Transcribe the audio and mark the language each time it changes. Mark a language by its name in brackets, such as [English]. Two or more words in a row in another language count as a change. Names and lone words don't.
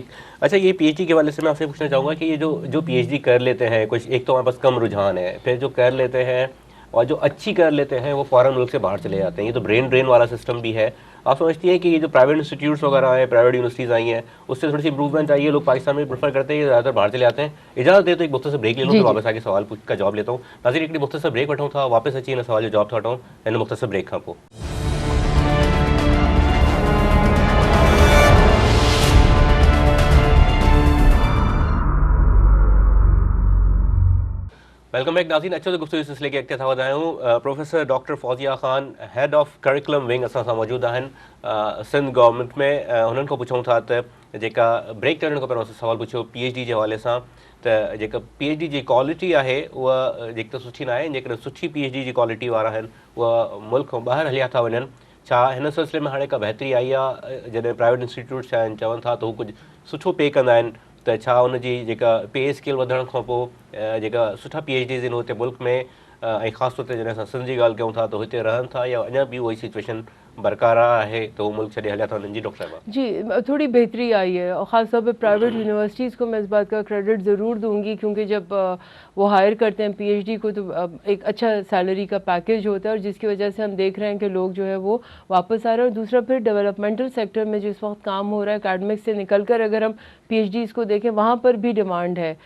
[Urdu] اچھا، یہ پی ایچ ڈی کے والے سے میں آپ سے پوچھنا چاہوں گا کہ یہ جو پی ایچ ڈی کر لیتے ہیں کچھ، ایک تو ہمارے پاس کم رجحان ہے، پھر جو کر لیتے ہیں اور جو اچھی کر لیتے ہیں وہ فارن ملک سے باہر چلے جاتے ہیں. یہ تو [English] brain drain [Urdu] والا سسٹم بھی ہے۔ آپ سمجھتی ہیں کہ یہ جو [English] private institutes [Urdu] وغیرہ ہیں, [English] private universities [Urdu] آئی ہیں، اس سے تھوڑی سی امپروومنٹ چاہیے? لوگ پاکستان میں پریفر کرتے ہیں، زیادہ تر باہر چلے جاتے ہیں۔ اجازت دے تو ایک مختصر بریک لے لوں, जी फिर जी। واپس آ کے سوال کا جواب لیتا ہوں. [Sindhi] नाज़रीन, एक मुख्तसर ब्रेक वठाऊँ था, वापस अची हिन सवाल जो जवाब था वठाऊं हिन मुख्तसर ब्रेक खां पोइ। [English] welcome back नाज़रीन। [Sindhi] अच्छो तो गुफ्तगू सिलसिले के अॻिते था वधायूं। प्रोफेसर डॉक्टर फौजिया ख़ान, [English] head of curriculum wing, [Sindhi] असां सां मौजूदु आहिनि सिंध गवर्नमेंट में। हुननि खां पुछूं था त जेका ब्रेक ते वञण खां पहिरियों सवाल पुछियो पीएचडी जे हवाले सां, त जेका पीएचडी जी क्वालिटी आहे उहा जेकी त सुठी न आहे, जेकॾहिं सुठी पीएचडी जी क्वालिटी वारा आहिनि उहा मुल्क खां ॿाहिरि हलिया था वञनि। छा हिन सिलसिले में हाणे का बहितरी आई आहे? जॾहिं [English] private institutes [Sindhi] आहिनि चवनि था त हू कुझु सुठो पे कंदा आहिनि, त छा उनजी जेका [English] pay scale [Sindhi] वधण खां पोइ जेका सुठा पीएचडीज़ आहिनि हुते मुल्क में, ऐं ख़ासि तौर ते जॾहिं असां सिंध जी ॻाल्हि कयूं था त हिते रहनि था या अञा बि उहा सिचुएशन बरक़रार आहे त वो मुल्क छॾे हलिया था वञनि? [Urdu] جی ڈاکٹر صاحبہ. जी, تھوڑی بہتری آئی ہے اور خاص طور پے [English] private universities [Urdu] کو میں اس بات کا کریڈٹ ضرور دوں گی، کیونکہ جب وہ ہائر کرتے ہیں پی ایچ ڈی کو تو ایک اچھا سیلری کا پیکج ہوتا ہے، اور جس کی وجہ سے ہم دیکھ رہے ہیں کہ لوگ جو ہے وہ واپس آ رہے ہیں. اور دوسرا پھر [English] developmental sector [Urdu] میں جس وقت کام ہو رہا ہے، اکیڈمکس سے نکل کر اگر ہم پی ایچ ڈیز کو دیکھیں، وہاں پر بھی ڈیمانڈ ہے.